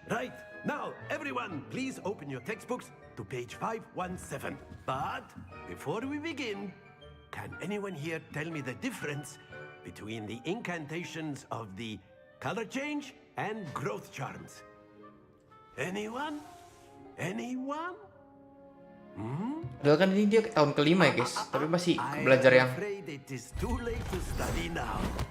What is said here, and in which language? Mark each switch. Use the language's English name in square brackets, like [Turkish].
[English] Right, now, everyone, please open your textbooks to page 517. But before we begin, can anyone here tell me the difference between the incantations of the color change and growth charms? Anyone? Anyone? [Indonesian] Padahal kan ini dia tahun kelima ya guys, tapi masih belajar yang [English] afraid it is too late to study now.